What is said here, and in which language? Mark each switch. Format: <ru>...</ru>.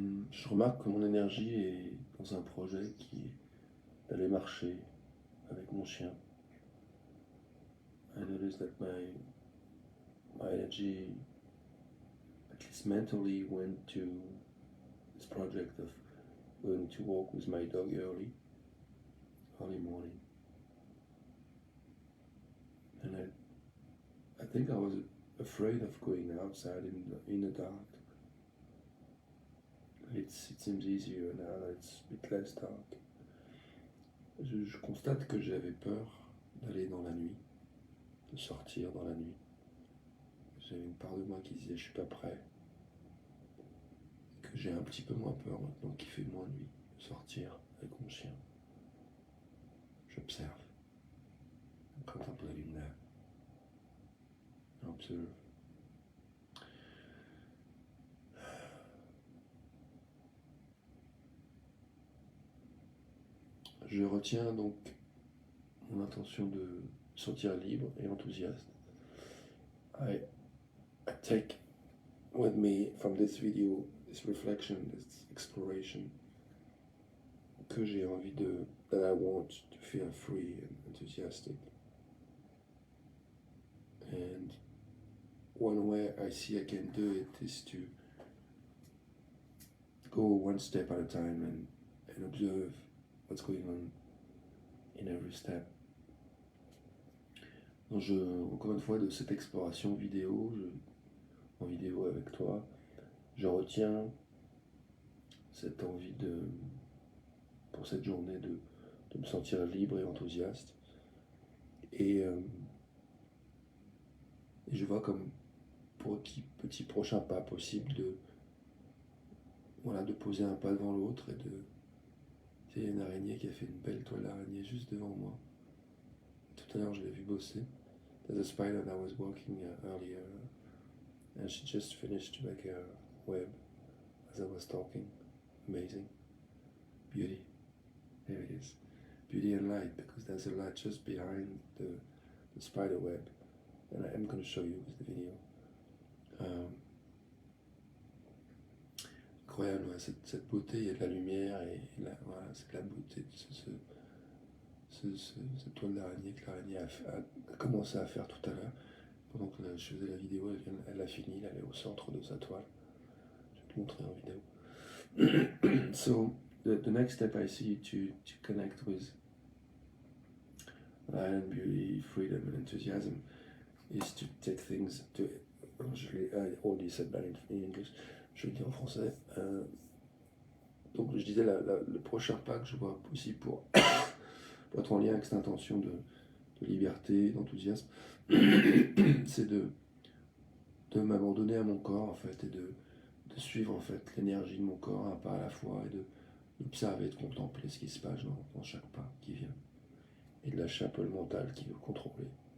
<fr>Je remarque que mon énergie est dans un projet qui est d'aller marcher avec mon chien.</fr> <en>I notice that my energy, at least mentally, went to this project of going to walk with my dog early morning. And I think I was afraid of going outside in the dark. It seems easier now that it's a bit less dark.</en> <fr>Je constate que j'avais peur d'aller dans la nuit, de sortir dans la nuit. J'avais une part de moi qui disait je suis pas prêt. Que j'ai un petit peu moins peur maintenant qu'il fait moins nuit de sortir avec mon chien. J'observe.</fr> <en>I'm contemplating that. I observe.</en> <fr>Je retiens donc mon intention de sentir libre et enthousiaste.</fr> <en>I take with me from this video, this reflection, this exploration,</en> <fr>que j'ai envie</fr> <en>that I want to feel free and enthusiastic. And one way I see I can do it is to go one step at a time and observe what's going on in every step.</en> <fr>Donc encore une fois, de cette exploration en vidéo avec toi, je retiens cette envie pour cette journée de me sentir libre et enthousiaste. Et je vois comme petit prochain pas possible de poser un pas devant l'autre et il y a une araignée qui a fait une belle toile d'araignée juste devant moi. Tout à l'heure, je l'ai vu bosser.</fr> <en>There's a spider that was walking earlier, and she just finished to make a web as I was talking. Amazing. Beauty. There it is. Beauty and light, because there's a light just behind the spider web, and I am going to show you with the video.</en> <fr>Incroyable, cette beauté, il y a de la lumière et voilà, c'est de la beauté de cette toile d'araignée que l'araignée a commencé à faire tout à l'heure. Pendant que je faisais la vidéo, elle a fini, elle est au centre de sa toile. Je vais te montrer en vidéo.</fr> <en>So, the next step I see to connect with light and beauty, freedom and enthusiasm is to take things, to I already said that in English.</en> <fr>Je le dis en français. Donc je disais, le prochain pas que je vois aussi pour être en lien avec cette intention de liberté, d'enthousiasme, c'est de m'abandonner à mon corps en fait, et de suivre en fait l'énergie de mon corps un pas à la fois, et d'observer, de contempler ce qui se passe dans chaque pas qui vient, et de lâcher un peu le mental qui veut contrôler.</fr>